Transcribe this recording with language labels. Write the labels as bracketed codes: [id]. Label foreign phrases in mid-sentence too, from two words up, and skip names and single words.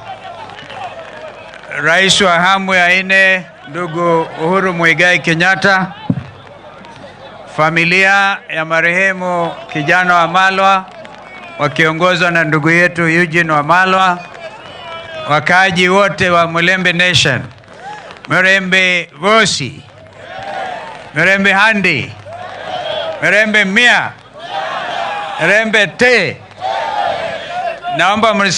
[sw] Rais wa awamu ya 4 ndugu Uhuru Muigai Kenyatta, familia ya marehemu kijana Wamalwa wakiongozwa na ndugu yetu Eugene Wamalwa, wakaaji wote wa Mulembe Nation, [luy] Mirembe Vosi, Mirembe Handi, Mirembe Mia, Mirembe Te. [sw] Naomba mnisikie.